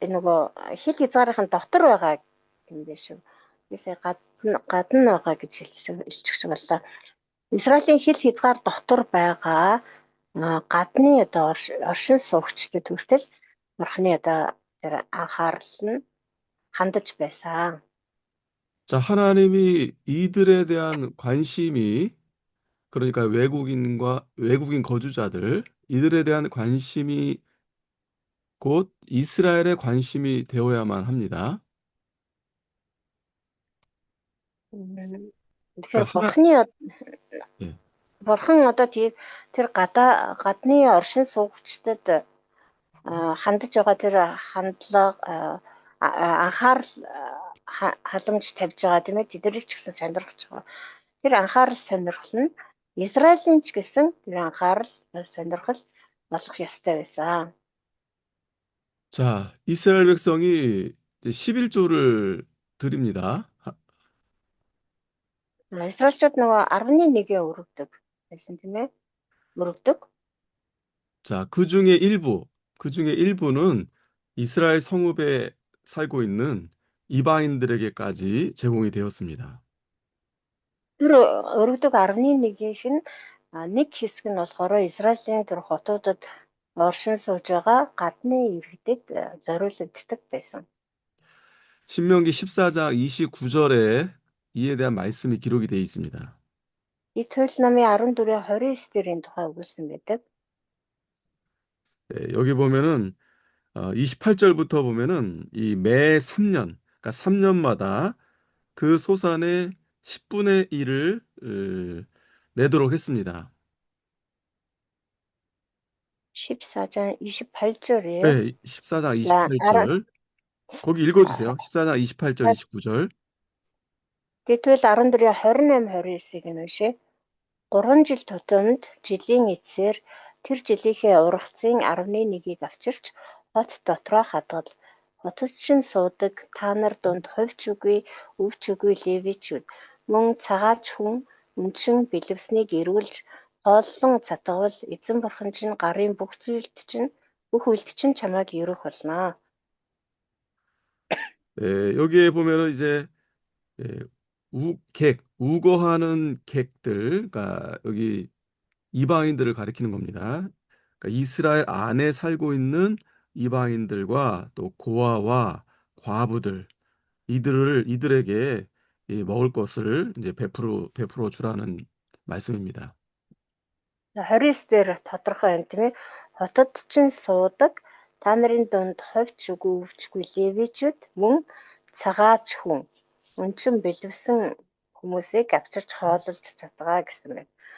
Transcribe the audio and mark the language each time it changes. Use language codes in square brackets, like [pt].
[mn] Нөгөө хил хязгаарынхаа дотор байгаа юм дээ шүү. Бисээ гадна байгаа гэж хэлчих шиг боллоо. Израилийн хил хязгаар дотор байгаа гадны оршин суугчдад хүртэл Бурханы тэр анхаарал нь хандаж байсан. [ko] 자, 하나님이 이들에 대한 관심이 그러니까 외국인 거주자들 이들에 대한 관심이 곧 이스라엘의 관심이 되어야만 합니다. [mn] Тэгэхээр [ko] 그러니까 예. [mn] Бурхан тэр гадны оршин суугчдад хандаж байгаа тэр хандлага анхаарал халамж тавьж байгаа тийм ээ, тэднийг ч гэсэн сонирхож байгаа. Тэр анхаарал сонирхол нь Израилийн ч гэсэн тэр анхаарал сонирхол болох ёстой байсан. [ko] 자, 이스라엘 백성이 11조를 드립니다. [mn] Израильчууд нөгөө 11-ээ өргөдөг байсан тийм ээ. Өргөдөг. [ko] 자, 그 중에 일부는 이스라엘 성읍에 살고 있는 이방인들에게까지 제공이 되었습니다. [mn] Тэр өргөдөг 11-ийнх нь нэг хэсэг нь болохоор Израилийн тэр хотуудад оршин сууж байгаа гадны иргэдэд зориулагддаг байсан. [ko] 신명기 14장 29절에 이에 대한 말씀이 기록이 되어 있습니다. 이 토요일 [mn] намын 14-ийн 29 дээрийн тухай өгүүлсэн байдаг. [ko] 여기 보면은 28절부터 보면은 이 매 3년, 그러니까 3년마다 그 소산의 10분의 1을 내도록 했습니다. 14장 28절이에요. 네, 14장 28절. 거기 읽어주세요. 14장 28절, 29절. [mn] Тэгвэл 14-ийн 28, 29-ыг нь уншъя. 3 жил тутамд жилийн эцсээр тэр жилийнхээ ургацын 11-ийг авчирч хот дотроо хадгал. Хотод чинь суудаг та нар дунд хувьч үгүй, өвч үгүй левичүүд мөн цагаач хүн өнчин бэлэвснийг эргүүлж хооллон цатгавал эзэн бурхан чинь гарын бүх үйлд чинь чамайг ерөх болно. [ko] 여기에 보면은 이제 예, 우거하는 객들, 그러니까 여기 이방인들을 가리키는 겁니다. 그러니까 이스라엘 안에 살고 있는 이방인들과 또 고아와 과부들, 이들에게 이 먹을 것을 이제 베풀어 주라는 말씀입니다. [mn] 29 дээр тодорхой юм тийм ээ. Хотод чинь суудаг та нарын дунд ховч үгүй өвчгүй левичүүд мөн цагаач хүн өнчин бэлэвсэн хүмүүсийг авчирч хоололж цадгаа гэсэн байна.